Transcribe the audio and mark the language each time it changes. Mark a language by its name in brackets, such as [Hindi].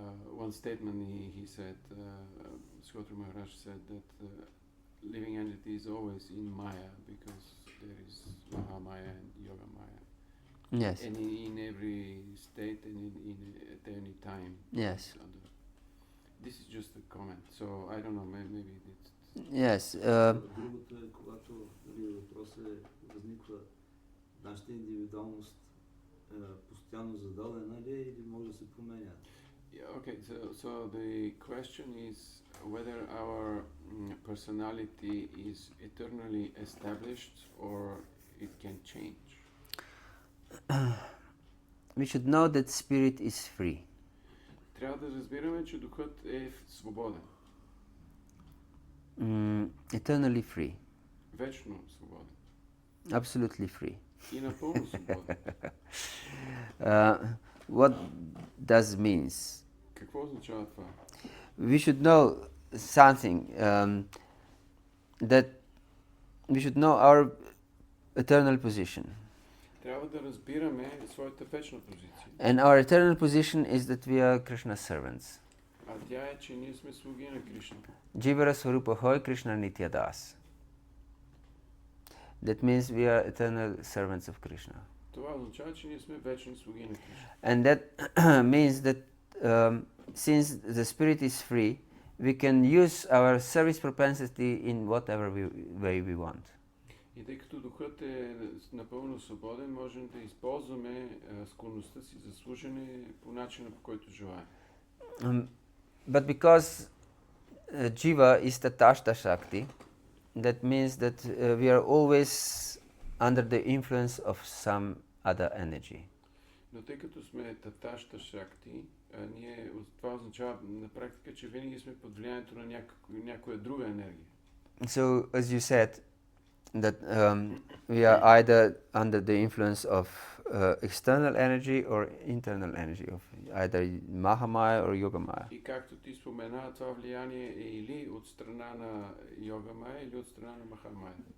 [English] One statement he said, Skhotri Maharaj said that living entity is always in Maya because there is Mahamaya and Yoga Maya. Yes. And in every state and at any time. Yes. This is just a comment, so I don't know, maybe it's... Yes. [Bulgarian] Другото е, когато въпросът възниква, нашата индивидуалност постоянно зададена ли е или може да се променя? [English] Yeah, okay, so the question is whether our personality is eternally established or it can change. We should know that spirit is free. [Bulgarian] Трябва да разбираме, че духът е свободен. [English] Eternally free. [Bulgarian] Вечно свободен. [English] Absolutely free. [Bulgarian] И напълно свободен. [English] What does means? [Bulgarian] Какво означава това? [English] We should know something, that we should know our eternal position. [Bulgarian] Трябва да разбираме своята вечна позиция. [English] And our eternal position is that we are Krishna's servants. [Bulgarian] А тя е, че ние сме слуги на Кришна. [Bangla] Jivara Swarupa Hoy Krishna Nitya Das. [English] That means we are eternal servants of Krishna. [Bulgarian] Това означава, че ние сме вечни слуги на Кришна. [English] And that means that since the spirit is free, we can use our service propensity in whatever way we want. [Bulgarian] И тъй като духът е напълно свободен, можем да използваме склонността си за служене по начина, по който желаем. [English] But because Jiva is Tatashta Shakti, that means that we are always under the influence of some other energy. [Bulgarian] Но тъй като сме таташта шакти, това означава на практика, че винаги сме под влиянието на някоя друга енергия. [English] So, as you said, that we are either under the influence of external energy or internal energy, of either Mahamaya or Yogamaya. [Bulgarian] И както ти спомена, това влияние е или от страна на Йогамая, или от страна на Махамая.